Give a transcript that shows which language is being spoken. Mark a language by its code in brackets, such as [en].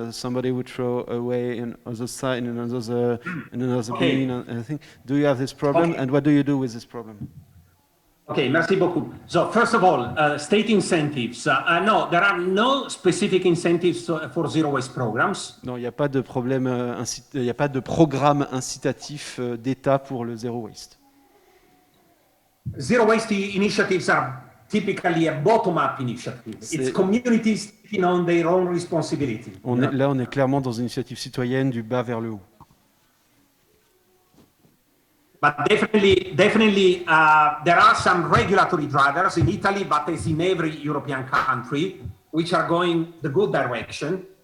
[en] Somebody would throw away in another side, in another bin. I think. Do you have this problem, and what do you do with this problem? [fr] Okay, merci beaucoup. [en] So first of all, state incentives. No, there are no specific incentives for zero waste programs. [fr] Non, il n'y a pas de problème, il n'y a pas de programme incitatif d'État pour le zero waste. [en] Zero waste initiatives are typically a bottom-up initiative. It's communities taking on their own responsibility. [fr] On est clairement dans une initiative citoyenne du bas vers le haut. [en] But definitely, there are some regulatory drivers in Italy, but as in every European country, which are going the good direction.